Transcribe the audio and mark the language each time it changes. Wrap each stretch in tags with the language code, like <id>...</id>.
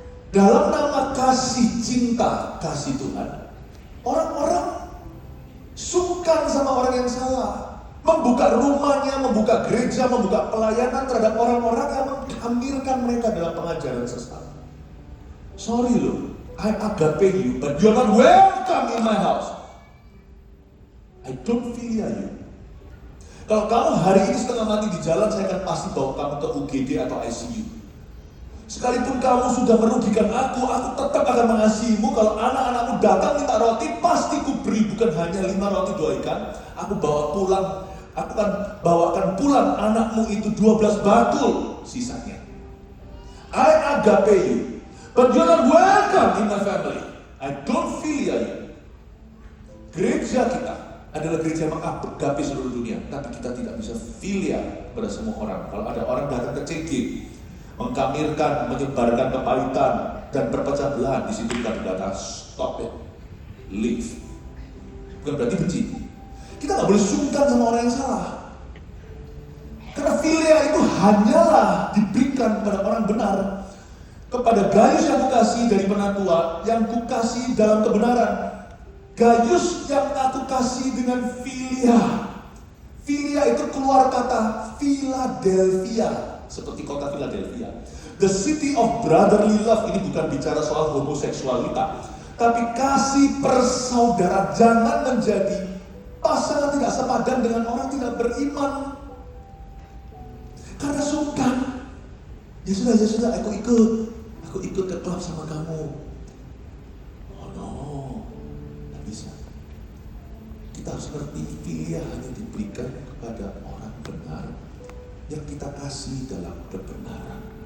<id>Dalam nama kasih cinta, kasih Tuhan, orang-orang sungkan sama orang yang salah, membuka rumahnya, membuka gereja, membuka pelayanan terhadap orang-orang yang menghamirkan mereka dalam pengajaran sesat.</id> <en>Sorry loh, I agape you, but you're not welcome in my house. I don't filia you.</en> <id>Kalau kamu hari ini setengah mati di jalan, saya akan pasti bawa kamu ke UGD atau ICU. Sekalipun kamu sudah merugikan aku tetap akan mengasihimu. Kalau anak-anakmu datang minta roti, pasti ku beri. Bukan hanya 5 roti 2 ikan. Aku bawa pulang, aku akan bawakan pulang anakmu itu 12 bakul sisanya.</id> <en>I agape you, but you're not welcome in my family. I don't filia you.</en> <id>Gereja kita adalah gereja yang mengagapi seluruh dunia, tapi kita tidak bisa filia pada semua orang. Kalau ada orang datang ke CG, mengkamirkan, menyebarkan kepahitan dan berpecah belah, di situ kita berkata</id> <en>stop it, leave.</en> <id>Bukan berarti benci. Kita nggak boleh sungkan sama orang yang salah, karena filia itu hanyalah diberikan pada orang benar. Kepada Gaius yang kukasihi dari penatua, yang kukasihi dalam kebenaran. Gaius yang aku kasih dengan filia. Filia itu keluar kata Philadelphia, seperti kota Philadelphia.</id> <en>The city of brotherly love.</en> <id>Ini bukan bicara soal homoseksualitas, tapi kasih persaudaraan. Jangan menjadi pasangan tidak sepadan dengan orang tidak beriman karena sungkan. Ya sudah, aku ikut ke klub sama kamu. Oh no, tidak bisa. Kita harus ngerti filia hanya diberikan kepada orang benar yang kita kasih dalam kebenaran.</id>